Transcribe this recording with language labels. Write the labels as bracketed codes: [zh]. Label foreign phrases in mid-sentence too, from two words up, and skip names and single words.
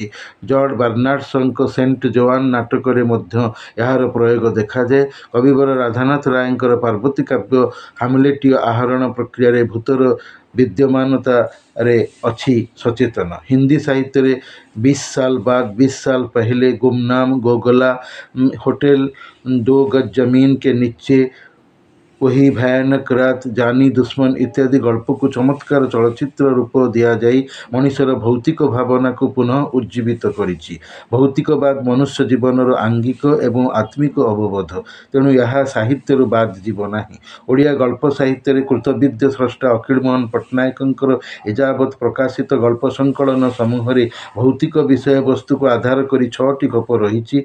[or] ଜର୍ଜ ବାର୍ନାର୍ଡ ଶଙ୍କ ସେଣ୍ଟ ଜୋଆନ୍ ନାଟକରେ ମଧ୍ୟ ଏହାର ପ୍ରୟୋଗ ଦେଖାଯାଏ। କବିବର ରାଧାନାଥ ରାୟଙ୍କର ପାର୍ବତୀ କାବ୍ୟ ହାମଲେଟୀୟ ଆହରଣ ପ୍ରକ୍ରିୟାରେ ଭୂତର ବିଦ୍ୟମାନତାରେ ଅଛି ସଚେତନ। ହିନ୍ଦୀ ସାହିତ୍ୟରେ 20 ସାଲ ବାଦ, 20 ସାଲ ପହଲେ, ଗୁମନାମ, ଗୋଗଲା, ହୋଟେଲ 2 गज जमीन के नीचे, वही भयानक रात, जानी दुश्मन ଇତ୍ୟାଦି ଗଳ୍ପକୁ ଚମତ୍କାର ଚଳଚ୍ଚିତ୍ର ରୂପ ଦିଆଯାଇ ମଣିଷର ଭୌତିକ ଭାବନାକୁ ପୁନଃ ଉଜ୍ଜୀବିତ କରିଛି। ଭୌତିକବାଦ ମନୁଷ୍ୟ ଜୀବନର ଆଙ୍ଗିକ ଏବଂ ଆତ୍ମିକ ଅବବୋଧ, ତେଣୁ ଏହା ସାହିତ୍ୟରୁ ବାଦ ଯିବ ନାହିଁ। ଓଡ଼ିଆ ଗଳ୍ପ ସାହିତ୍ୟରେ କୃତବିଦ୍ୟ ସ୍ରଷ୍ଟା ଅଖିଳମୋହନ ପଟ୍ଟନାୟକଙ୍କର ଏଯାବତ୍ ପ୍ରକାଶିତ ଗଳ୍ପ ସଂକଳନ ସମୂହରେ ଭୌତିକ ବିଷୟବସ୍ତୁକୁ ଆଧାର କରି 6ଟି ଗପ ରହିଛି।